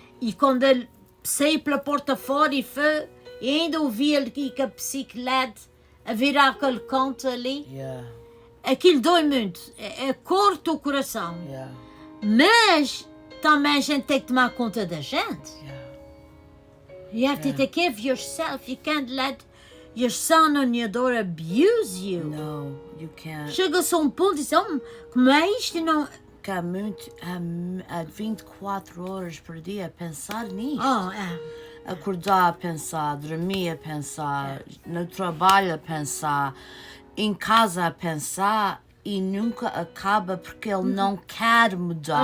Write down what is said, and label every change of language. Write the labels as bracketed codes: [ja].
[pt] E quando ele saiu pela porta fora e foi, e ainda ouvi ele aqui com a bicicleta a virar aquele canto ali. [en] Yeah. [pt] Aquilo dói muito. Corta o coração. [en] Yeah. [pt] Mas também a gente tem que tomar conta da gente. [en] Yeah. You have to take care of yourself. You can't let your son or your daughter abuse you. No, you can't. [pt] Chega-se a ponto e diz, como é isto? Não... Ficar muito a 24 horas por dia a pensar nisto. Acordar a pensar, dormir a pensar, no trabalho a pensar, em casa a pensar e nunca acaba porque ele não quer mudar.